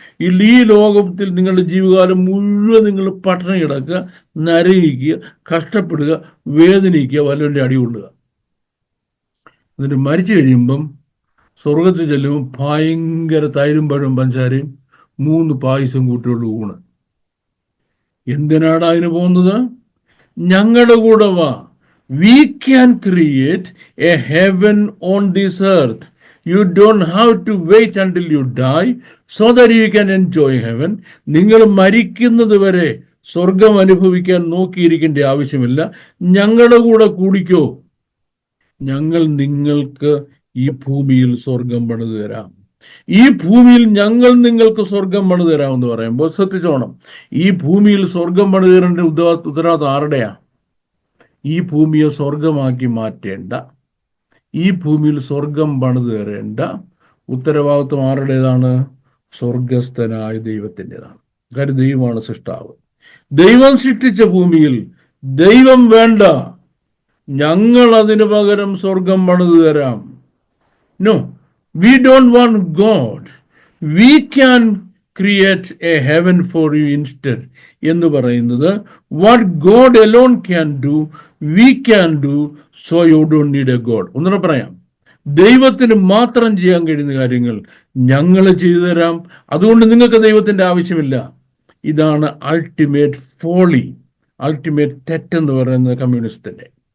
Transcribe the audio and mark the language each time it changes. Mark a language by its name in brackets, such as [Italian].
[Malayalam] ഈ ലോകത്തിൽ നിങ്ങളുടെ ജീവിതകാലം മുഴുവൻ നിങ്ങൾ പട്ടിണി കിടക്കുക, നരകിക്കുക, കഷ്ടപ്പെടുക, വേദനിക്കുക, വല്ലവൻ്റെ അടികൊള്ളുക. എന്നിട്ട് മരിച്ചു കഴിയുമ്പം സ്വർഗത്തിൽ ചെല്ലുമ്പോൾ ഭയങ്കര തൈരും പഴവും പഞ്ചാരയും 3 പായസം കൂട്ടിയുള്ള ഊണ്. എന്തിനാണ് അതിന് പോകുന്നത്? ഞങ്ങളുടെ കൂടെ വാ, [English] we can create a heaven on this earth. You don't have to wait until you die so that you can enjoy heaven. [Malayalam] നിങ്ങൾ മരിക്കുന്നത് വരെ സ്വർഗം അനുഭവിക്കാൻ നോക്കിയിരിക്കേണ്ട ആവശ്യമില്ല. ഞങ്ങളുടെ കൂടെ കൂടിക്കോ, ഞങ്ങൾ നിങ്ങൾക്ക് ഈ ഭൂമിയിൽ സ്വർഗം പണിതു തരാം. ഈ ഭൂമിയിൽ ഞങ്ങൾ നിങ്ങൾക്ക് സ്വർഗം പണിതു തരാമെന്ന് പറയുമ്പോൾ ശ്രദ്ധിച്ചോണം, ഈ ഭൂമിയിൽ സ്വർഗം പണിതു തരേണ്ട ഉത്തരവാദിത്വം ആരുടെയാ? ഈ ഭൂമിയെ സ്വർഗമാക്കി മാറ്റേണ്ട, ഈ ഭൂമിയിൽ സ്വർഗം പണിതു തരേണ്ട ഉത്തരവാദിത്വം ആരുടേതാണ്? സ്വർഗസ്ഥനായ ദൈവത്തിൻ്റെതാണ്. കാര്യം ദൈവമാണ് സൃഷ്ടാവ്. ദൈവം സൃഷ്ടിച്ച ഭൂമിയിൽ ദൈവം വേണ്ട, ഞങ്ങൾ അതിനു പകരം സ്വർഗം പണിതു തരാം. [English] No, we don't want God. We can create a heaven for you instead. [Malayalam] എന്ന് പറയുന്നത് [English] what God alone can do, we can do, so you don't need a God. [Malayalam] ഒന്നുകൂടെ പറയാം, ദൈവത്തിന് മാത്രം ചെയ്യാൻ കഴിയുന്ന കാര്യങ്ങൾ ഞങ്ങൾ ചെയ്തു തരാം, അതുകൊണ്ട് നിങ്ങൾക്ക് ദൈവത്തിന്റെ ആവശ്യമില്ല. ഇതാണ് [English] ultimate folly, [Malayalam] അൾട്ടിമേറ്റ് തെറ്റെന്ന് പറയുന്നത് കമ്മ്യൂണിസ്റ്റിന്റെ.